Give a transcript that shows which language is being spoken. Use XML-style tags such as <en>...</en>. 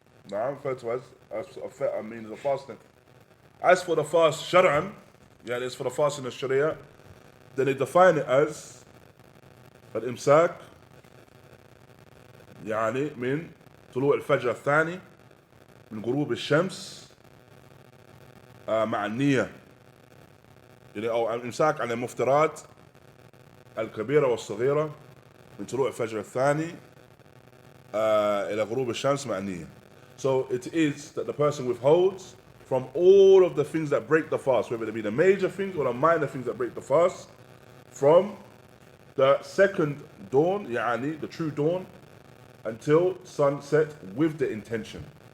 <en>Referred to as a means of fasting. As for the fast Shar'an, it's for the fasting of Sharia, then they define it as al-imsak,</en> <ar>من طلوع الفجر الثاني من غروب الشمس مع النية، أو الإمساك عن المفترات الكبيرة والصغيرة من طلوع الفجر الثاني إلى غروب الشمس مع النية.</ar> <en>So it is that the person withholds from all of the things that break the fast, whether they be the major things or the minor things that break the fast, from the second dawn, the true dawn, until sunset with the intention.</en>